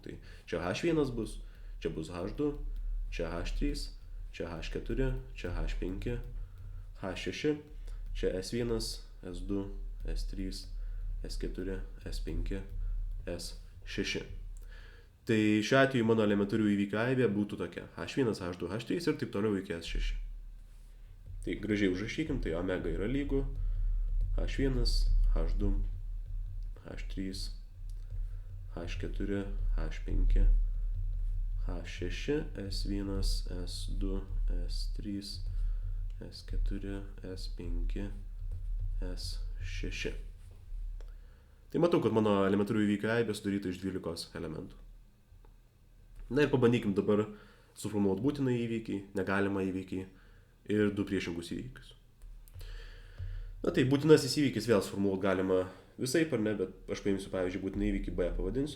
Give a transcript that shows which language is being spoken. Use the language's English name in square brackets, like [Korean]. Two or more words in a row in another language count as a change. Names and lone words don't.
[Lithuanian] Tai čia H1 bus, čia bus H2, čia H3, čia H4, čia H5, H6, čia S1, S2, S3, S4, S5, S6. Tai šiuo atveju mano elementarių įvykių aibė būtų tokia H1, H2, H3 ir taip toliau iki S6. Tai gražiai užrašykim, tai omega yra lygu H1, H2, H3, H4, H5, H6, S1, S2, S3, S4, S5, S6. Tai matau, kad mano elementarių įvykių aibė sudaryta iš 12 elementų. Na ir pabandykim dabar suformuoti būtiną įvykį, negalimą įvykį ir 2 priešingus įvykius. Na tai būtinasis įvykis vėl suformuoti galima visaip ar ne, bet aš paimsiu, pavyzdžiui, būtiną įvykį B pavadinsiu.